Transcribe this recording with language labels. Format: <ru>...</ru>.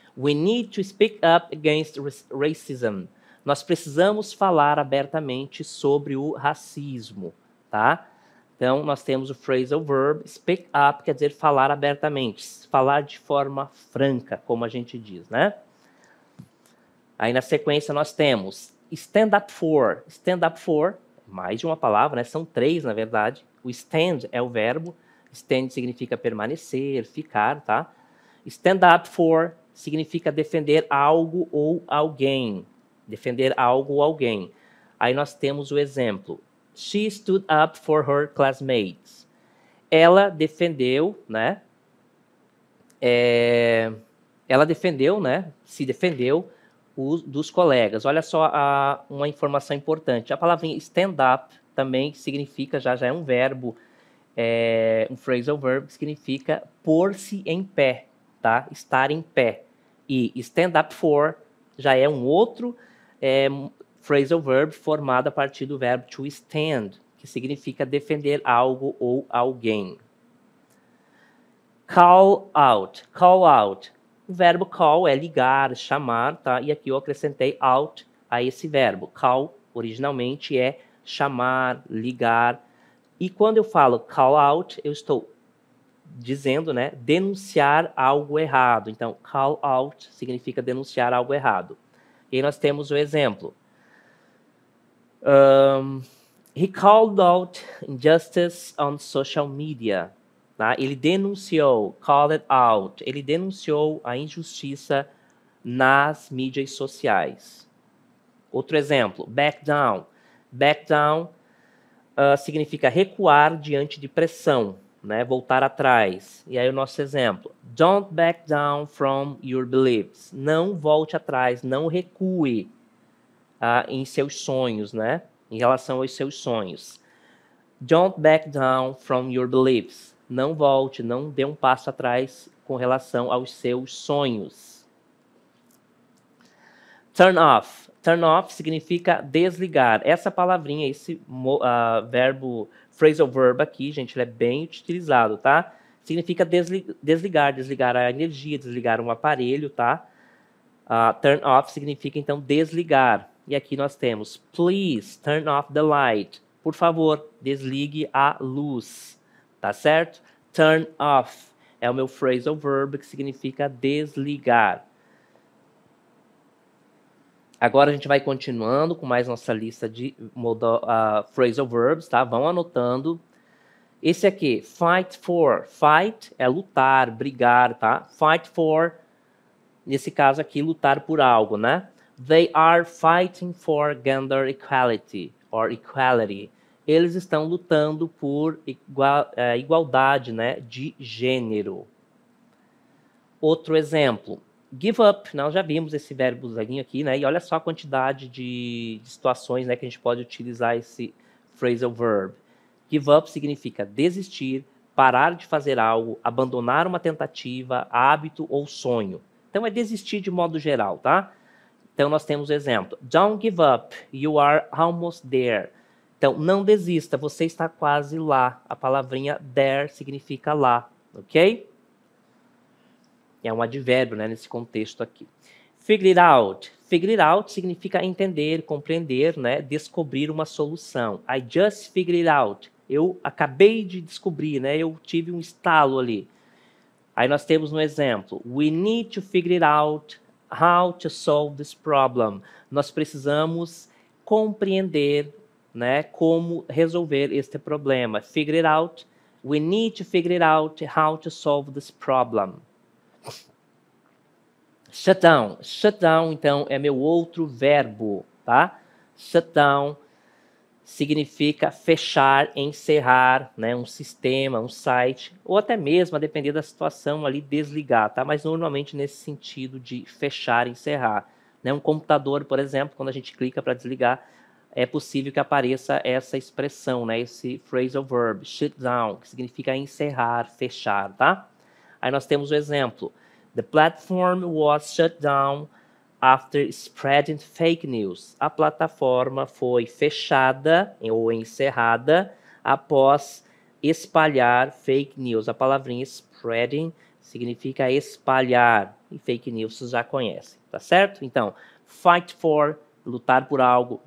<en>We need to speak up against racism.</en> <pt>Nós precisamos falar abertamente sobre o racismo, tá? Então, nós temos o phrasal verb, speak up, quer dizer falar abertamente, falar de forma franca, como a gente diz, né? Aí, na sequência, nós temos stand up for. Stand up for, mais de uma palavra, né? São três, na verdade. O stand é o verbo, stand significa permanecer, ficar, tá? Stand up for significa defender algo ou alguém. Defender algo ou alguém. Aí nós temos o exemplo.</pt> <en>She stood up for her classmates.</en> <pt>Ela defendeu, né? Ela defendeu, né? Se defendeu dos colegas. Olha só uma informação importante. A palavra stand up também significa, já é um verbo, um phrasal verb que significa pôr-se em pé, tá? Estar em pé. E stand up for já é um outro phrasal verb formado a partir do verbo to stand, que significa defender algo ou alguém. Call out. Call out. O verbo call é ligar, chamar, tá? E aqui eu acrescentei out a esse verbo. Call, originalmente, é chamar, ligar. E quando eu falo call out, eu estou dizendo, né, denunciar algo errado. Então, call out significa denunciar algo errado. E aí nós temos o exemplo.</pt> <en>He called out injustice on social media.</en> <pt>Tá? Ele denunciou, called it out. Ele denunciou a injustiça nas mídias sociais. Outro exemplo, back down. Back down significa recuar diante de pressão. né? Voltar atrás. E aí o nosso exemplo.</pt> <en>Don't back down from your beliefs.</en> <pt>Não volte atrás, não recue em seus sonhos, né? Em relação aos seus sonhos.</pt> <en>Don't back down from your beliefs.</en> <pt>Não volte, não dê um passo atrás com relação aos seus sonhos. Turn off. Turn off significa desligar. Essa palavrinha, esse verbo, phrasal verb aqui, gente, ele é bem utilizado, tá? Significa desligar, desligar a energia, desligar um aparelho, tá? Turn off significa, então, desligar. E aqui nós temos,</pt> <en>please turn off the light.</en> <pt>Por favor, desligue a luz, tá certo? Turn off é o meu phrasal verb que significa desligar. Agora a gente vai continuando com mais nossa lista de phrasal verbs, tá? Vão anotando. Esse aqui, fight for. Fight é lutar, brigar, tá? Fight for, nesse caso aqui, lutar por algo, né?</pt> <en>They are fighting for gender equality, or equality.</en> <pt>Eles estão lutando por igualdade, né, de gênero. Outro exemplo. Give up, nós já vimos esse verbozinho aqui, né? E olha só a quantidade de situações, né, que a gente pode utilizar esse phrasal verb. Give up significa desistir, parar de fazer algo, abandonar uma tentativa, hábito ou sonho. Então é desistir de modo geral, tá? Então nós temos o exemplo.</pt> <en>Don't give up, you are almost there.</en> <pt>Então não desista, você está quase lá. A palavrinha there significa lá, ok? É um advérbio, né, nesse contexto aqui. Figure it out. Figure it out significa entender, compreender, né, descobrir uma solução.</pt> <en>I just figured it out.</en> <pt>Eu acabei de descobrir, né, eu tive um estalo ali. Aí nós temos no exemplo.</pt> <en>We need to figure it out how to solve this problem.</en> <pt>Nós precisamos compreender, né, como resolver este problema.</pt> <en>Figure it out. We need to figure it out how to solve this problem. Shut down.</en> <pt>Shut down, então, é meu outro verbo, tá? Shut down significa fechar, encerrar, né? Um sistema, um site, ou até mesmo, a depender da situação ali, desligar, tá? Mas normalmente nesse sentido de fechar, encerrar. Né? Um computador, por exemplo, quando a gente clica para desligar, é possível que apareça essa expressão, né? Esse phrasal verb, shut down, que significa encerrar, fechar, tá? Aí nós temos o exemplo.</pt> <en>The platform was shut down after spreading fake news.</en> <pt>A plataforma foi fechada ou encerrada após espalhar fake news. A palavrinha spreading significa espalhar. E fake news vocês já conhecem, tá certo? Então, fight for, lutar por algo.</pt>